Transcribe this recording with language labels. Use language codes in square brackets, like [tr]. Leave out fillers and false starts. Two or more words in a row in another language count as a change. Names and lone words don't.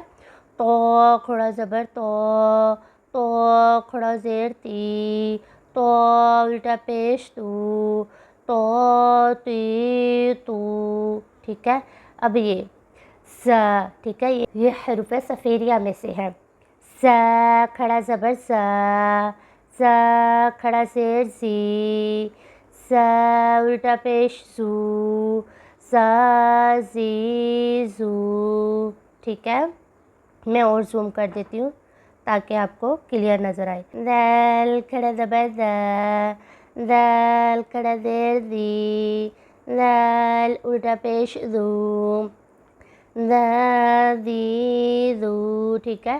[ur] تو کھڑا زبر تو، تو کھڑا زیر تی، تو الٹا پیش تو تی تو، ٹھیک ہے۔ اب یہ ز، ٹھیک ہے، یہ حروف صفیریہ میں سے ہے۔ ز کھڑا زبر ز، ز کھڑا زیر زی، ز الٹا پیش زو، ز زی زو، ٹھیک ہے۔ میں اور زوم کر دیتی ہوں تاکہ آپ کو کلیئر نظر آئے۔ ذال کھڑا زبر ذا، ذال کھڑا زیر زی، ذال الٹا پیش زو، ذا زی زو، ٹھیک ہے۔